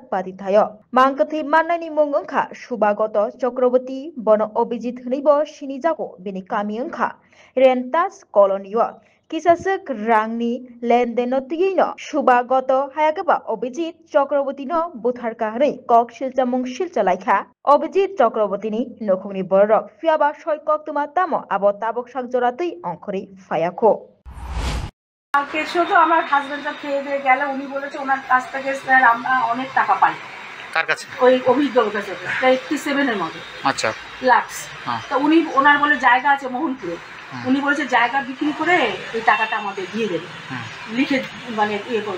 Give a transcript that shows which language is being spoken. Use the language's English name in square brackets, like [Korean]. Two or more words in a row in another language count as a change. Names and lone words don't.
[Kok Borok] बादिथायो मांकथै माननायनि मुं ओंखा सुभागत चक्रवर्ती बन अभिजित हनैबो सिनिजागो बेनि कामि ओंखा रेन्टास कलनियो किसासक रांनि लेनदेन तियैनो सुभागत हायागबा अभिजित चक्रवर्तीनो बुथारका हरै कक सिलचामुं सिलचालायखा अभिजित चक्रवर्तीनि नखुंनि बरक फियाबा सयकक तुमा तामो आबो ताबक सागजरातै अंखरै फायाखो [Bangla] কালকে শুধু আমার হাজবেন্ডটা খেয়ে দিয়ে গেল, উনি বলেছে ওনার কাছ থেকে স্যার আমরা অনেক টাকা পাই। কার কাছে? ওই অভিযোগের কাছে, 87 এর মতো। আচ্ছা লাক্স। তো উনি ওনার বলে জায়গা আছে মোহনপুরে, উনি বলেছে জায়গা বিক্রি করে এই টাকাটা আমাদের দিয়ে দেবে, লিখে মানে ইয়ে করবে।